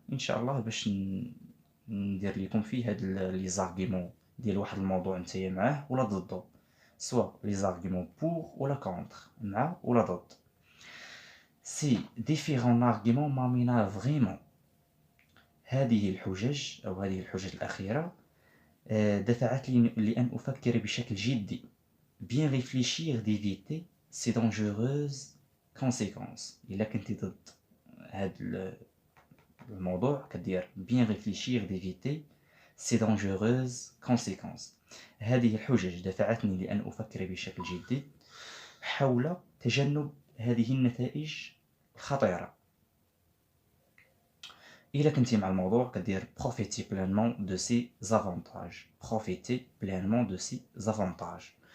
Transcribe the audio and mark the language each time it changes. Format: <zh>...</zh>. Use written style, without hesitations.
<ar>إن شاء الله باش ندير لكم فيه هاد لي زارغيمون ديال واحد الموضوع نتايا معاه ولا ضدو، سوا لي زارغيمون بور ولا كونتر، مع ولا ضد. سي ديفيرون ارغيمون مامينا فريمون، هذه الحجج أو هذه الحجج الأخيرة دفعتني لأن أفكر بشكل جدي.</ar> <fr>bien réfléchir d'éviter ces dangereuses conséquences.</fr> <ar>إلا كنتي ضد هاد الموضوع كدير bien réfléchir d'éviter ces dangereuses conséquences. هذه الحجج دفعتني لأن أفكر بشكل جدي حول تجنب هذه النتائج الخطيرة. إلا كنتي مع الموضوع كدير profiter pleinement de ses avantages.</ar> <fr>profiter pleinement de ses avantages.</fr>